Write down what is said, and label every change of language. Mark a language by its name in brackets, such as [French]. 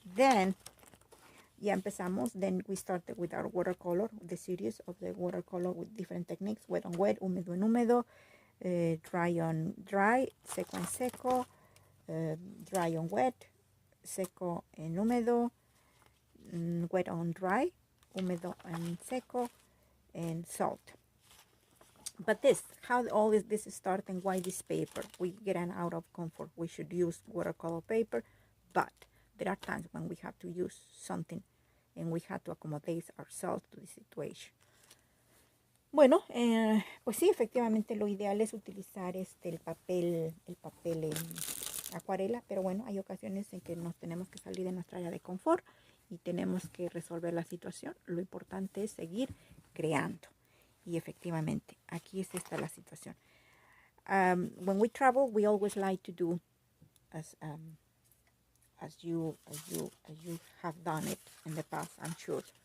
[English] Then, [Spanish] ya empezamos. [English] Then we started with our watercolor, the series of the watercolor with different techniques: wet on wet, [Spanish] húmedo en húmedo, [English] dry on dry, [Spanish] seco en seco, [English] dry on wet, [Spanish] seco en húmedo, [English] wet on dry, [Spanish] húmedo en seco, [English] and salt. But how all this started and why this paper? We get out of comfort. We should use watercolor paper, but there are times when we have to use something and we have to accommodate ourselves to the situation. [Spanish] Bueno, pues sí, efectivamente lo ideal es utilizar el papel en acuarela, pero bueno, hay ocasiones en que nos tenemos que salir de nuestra área de confort y tenemos que resolver la situación. Lo importante es seguir creando. Y efectivamente, aquí es esta la situación. [English] When we travel, we always like to do, as you have done it in the past, I'm sure.